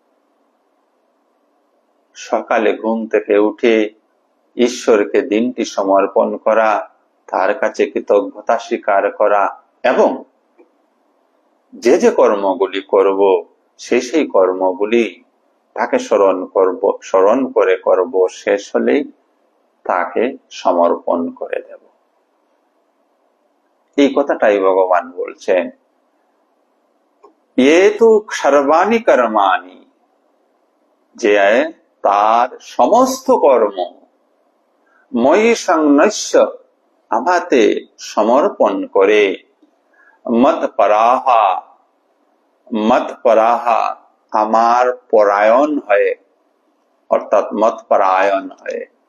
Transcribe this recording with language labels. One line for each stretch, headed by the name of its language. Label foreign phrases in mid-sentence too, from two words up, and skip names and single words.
Bangla: সকালে ঘুম থেকে উঠে ঈশ্বরকে দিনটি সমর্পণ করা, তার কাছে কৃতজ্ঞতা স্বীকার করা এবং যে যে কর্মগুলি করব, সেই কর্মগুলি তাকে স্মরণ করে করব, শেষ হলেই তাকে সমর্পণ করে দেব। এই কথাটাই ভগবান বলছেন,
Sanskrit: ये तु सर्वाणि कर्माणि,
Bangla: যে তার সমস্ত কর্ম
Sanskrit: ময়ি সংন্যস্য,
Bangla: আমাতে সমর্পণ করে,
Sanskrit: মত পরাহা,
Bangla: আমার পরায়ণ হয়ে, অর্থাৎ
Sanskrit: মত পরায়ণ
Bangla: হয়ে।